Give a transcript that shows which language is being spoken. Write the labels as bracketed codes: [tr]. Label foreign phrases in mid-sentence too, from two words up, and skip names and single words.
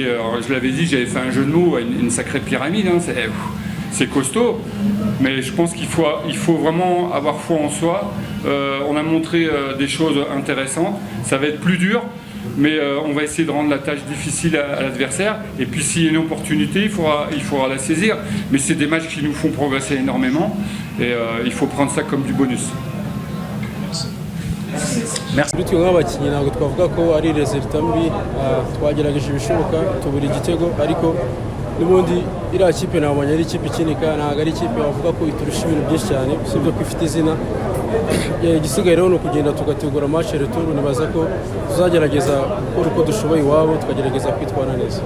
[fr] Je l'avais dit, j'avais fait un jeu de mots à une sacrée pyramide. Hein, c'est costaud, mais je pense qu'il faut vraiment avoir foi en soi. On a montré des choses intéressantes. Ça va être plus dur, mais on va essayer de rendre la tâche difficile à l'adversaire. Et puis, s'il y a une opportunité, il faudra la saisir. Mais c'est des matchs qui nous font progresser énormément, et il faut prendre ça comme du bonus. [rw] Bityo nk'abakinnyi ntabwo twavuga ko ari resultat mbi, twagerageje ibishoboka tubura igitego, ariko n'ubundi iriya kipe nabonye ari ikipe ikinika, ntabwo ari ikipe bavuga ko iturusha ibintu byinshi cyane usibye ko ifite izina. Igisigaye rero ni ukugenda tugategura [fr] match retour, [rw] nibaza ko tuzagerageza gukora uko dushoboye iwabo, tukagerageza kwitwara neza.